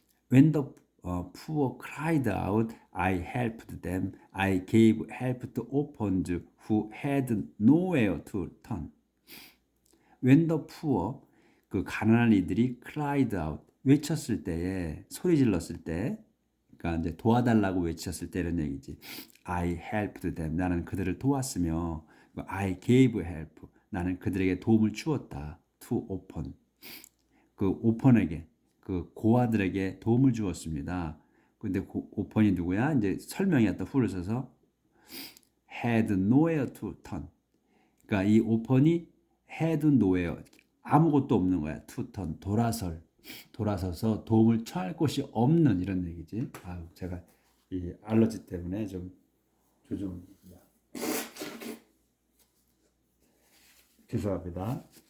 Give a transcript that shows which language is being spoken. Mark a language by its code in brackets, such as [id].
[en] When the poor cried out, I helped them. I gave help to orphans who had nowhere to turn. When the poor, [ko] 그 가난한 이들이 [en] cried out, [ko] 외쳤을 때에, 소리 질렀을 때, 그러니까 이제 도와달라고 외쳤을 때 이런 얘기지. [en] I helped them. [ko] 나는 그들을 도왔으며, [en] I gave help. [ko] 나는 그들에게 도움을 주었다. [en] To orphan. [ko] 그 오펀에게, 그 고아들에게 도움을 주었습니다. 근데 오펀이 누구야? 이제 설명이었다. 후를 써서 [en] had nowhere to turn. [ko] 그러니까 이 오펀이 [en] had nowhere, [ko] 아무것도 없는 거야. [en] to turn, [ko] 돌아서서 도움을 청할 곳이 없는, 이런 얘기지. 제가 이 알러지 때문에 좀 죄송합니다.